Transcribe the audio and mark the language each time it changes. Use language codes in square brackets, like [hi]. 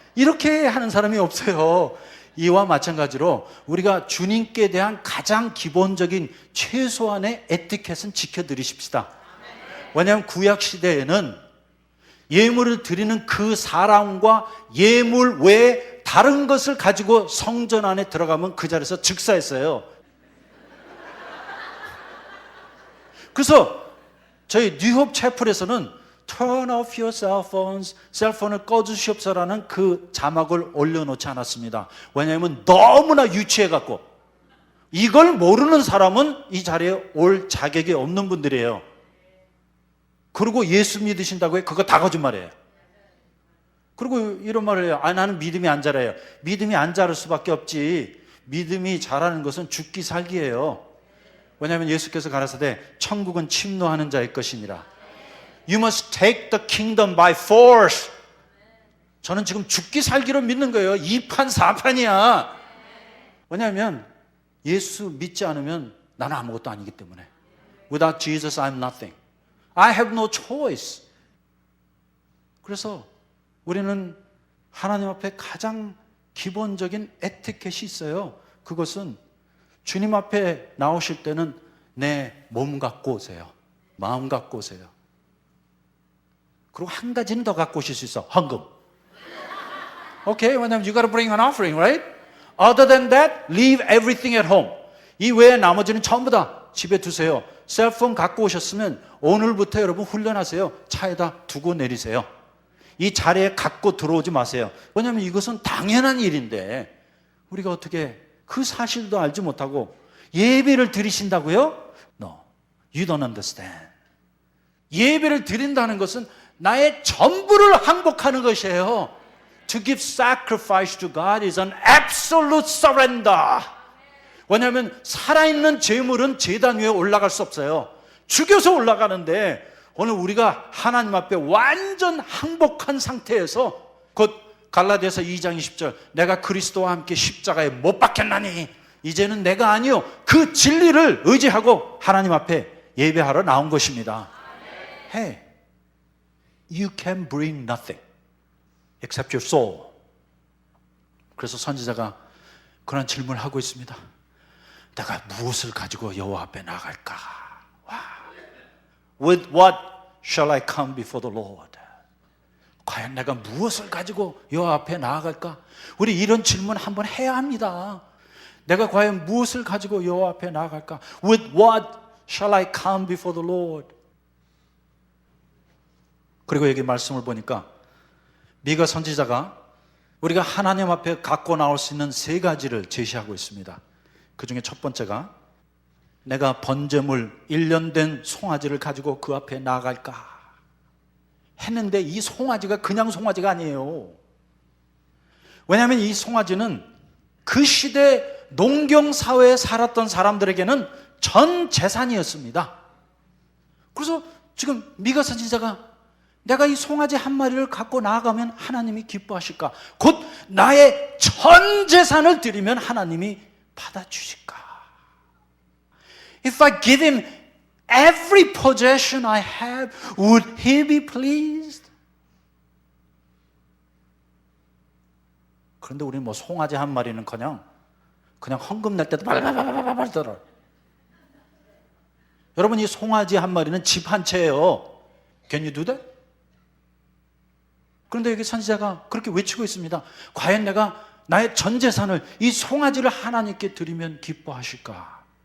[ko] 이렇게 하는 사람이 없어요. 이와 마찬가지로 우리가 주님께 대한 가장 기본적인 최소한의 에티켓은 지켜드리십시다. 왜냐하면 구약시대에는 예물을 드리는 그 사람과 예물 외에 다른 것을 가지고 성전 안에 들어가면 그 자리에서 즉사했어요. 그래서 저희 뉴홉 채플에서는 [en] Turn off your cell phones. [ko] 셀폰을 꺼주시옵소라는 그 자막을 올려놓지 않았습니다. 왜냐하면 너무나 유치해갖고 이걸 모르는 사람은 이 자리에 올 자격이 없는 분들이에요. 그리고 예수 믿으신다고 해? 그거 다 거짓말이에요. 그리고 이런 말을 해요. 나는 믿음이 안 자라요. 믿음이 안 자랄 수밖에 없지. 믿음이 자라는 것은 죽기 살기예요. 왜냐하면 예수께서 가라사대 천국은 침노하는 자의 것이니라. [en] You must take the kingdom by force. [ko] 저는 지금 죽기 살기로 믿는 거예요. 2판 4판이야. 왜냐하면 예수 믿지 않으면 나는 아무것도 아니기 때문에. [en] Without Jesus, I'm nothing. I have no choice. [ko] 그래서 우리는 하나님 앞에 가장 기본적인 에티켓이 있어요. 그것은 주님 앞에 나오실 때는 내 몸 갖고 오세요. 마음 갖고 오세요. 그리고 한 가지는 더 갖고 오실 수 있어. 헌금. [en] Okay, [ko] 왜냐면 [en] you gotta bring an offering, right? Other than that, leave everything at home. [ko] 이 외에 나머지는 전부 다 집에 두세요. 셀폰 갖고 오셨으면 오늘부터 여러분 훈련하세요. 차에다 두고 내리세요. 이 자리에 갖고 들어오지 마세요. 왜냐하면 이것은 당연한 일인데 우리가 어떻게 그 사실도 알지 못하고 예배를 드리신다고요? [en] No, you don't understand. [ko] 예배를 드린다는 것은 나의 전부를 항복하는 것이에요. [en] To give sacrifice to God is an absolute surrender. [ko] 왜냐하면 살아있는 제물은 제단 위에 올라갈 수 없어요. 죽여서 올라가는데 오늘 우리가 하나님 앞에 완전 항복한 상태에서 곧 갈라디아서 2장 20절 내가 그리스도와 함께 십자가에 못 박혔나니 이제는 내가 아니요 그 진리를 의지하고 하나님 앞에 예배하러 나온 것입니다. [en] Hey, you can bring nothing except your soul. [ko] 그래서 선지자가 그런 질문을 하고 있습니다. 내가 무엇을 가지고 여호와 앞에 나갈까? [en] With what shall I come before the Lord? [ko] 과연 내가 무엇을 가지고 여호와 앞에 나아갈까? 우리 이런 질문 한번 해야 합니다. 내가 과연 무엇을 가지고 여호와 앞에 나아갈까? [en] With what shall I come before the Lord? [ko] 그리고 여기 말씀을 보니까 미가 선지자가 우리가 하나님 앞에 갖고 나올 수 있는 세 가지를 제시하고 있습니다. 그 중에 첫 번째가 내가 번제물 1년 된 송아지를 가지고 그 앞에 나아갈까 했는데 이 송아지가 그냥 송아지가 아니에요. 왜냐하면 이 송아지는 그 시대 농경사회에 살았던 사람들에게는 전 재산이었습니다. 그래서 지금 미가 선지자가 내가 이 송아지 한 마리를 갖고 나아가면 하나님이 기뻐하실까? 곧 나의 전 재산을 드리면 하나님이 받아주실까? [en] If I give him every possession I have, would he be pleased? [ko] 그런데 우리는 뭐 송아지 한 마리는 그냥 헌금 낼 때도 발발발발발 들어. 여러분 이 송아지 한 마리는 집 한 채예요. [en] Can you do that? [ko] 그런데 여기 선지자가 그렇게 외치고 있습니다. 과연 내가 나의 전 재산을 이 송아지를 하나님께 드리면 기뻐하실까?